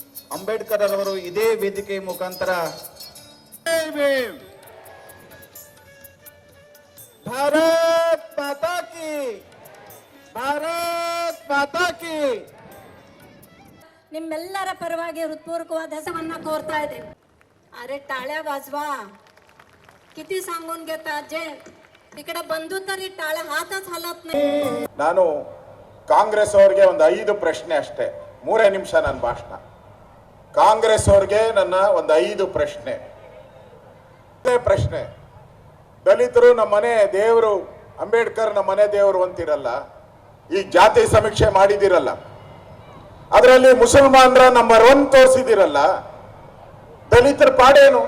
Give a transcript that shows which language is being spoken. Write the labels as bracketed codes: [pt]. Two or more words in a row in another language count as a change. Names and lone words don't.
[kn] ಅಂಬೇಡ್ಕರ್ ಅವರು ಇದೇ ವೇದಿಕೆ ಮುಖಾಂತರ [hi] भारत माता की, भारत माता की. [kn] ನಿಮ್ಮೆಲ್ಲರ ಪರವಾಗಿ ಹೃತ್ಪೂರ್ವಕವಾದ ಹೆಸರನ್ನ ಕೋರ್ತಾ ಇದ್ದೇನೆ. [mr] अरे टाळ्या वाजवा, किती सांगून घेतात. जे इकडे बंधू तरी टाळ्या हातच हलत नाही. [kn] ನಾನು ಕಾಂಗ್ರೆಸ್ ಅವರಿಗೆ ಒಂದು 5 ಪ್ರಶ್ನೆ ಅಷ್ಟೇ, 3 ನಿಮಿಷ ನನ್ನ ಭಾಷಣ. ಕಾಂಗ್ರೆಸ್ ಅವರಿಗೆ ನನ್ನ ಒಂದು 5 ಪ್ರಶ್ನೆ. ಪ್ರಶ್ನೆ, ದಲಿತರು ನಮ್ಮ ಮನೆ ದೇವರು, ಅಂಬೇಡ್ಕರ್ ನಮ್ಮ ಮನೆ ದೇವರು ಅಂತಿರಲ್ಲ, ಈ ಜಾತಿ ಸಮೀಕ್ಷೆ ಮಾಡಿದಿರಲ್ಲ, ಅದರಲ್ಲಿ ಮುಸಲ್ಮಾನರ ನಂಬರ್ 1 ತೋರಿಸಿದಿರಲ್ಲ, ದಲಿತರ ಪಾಡೇನು?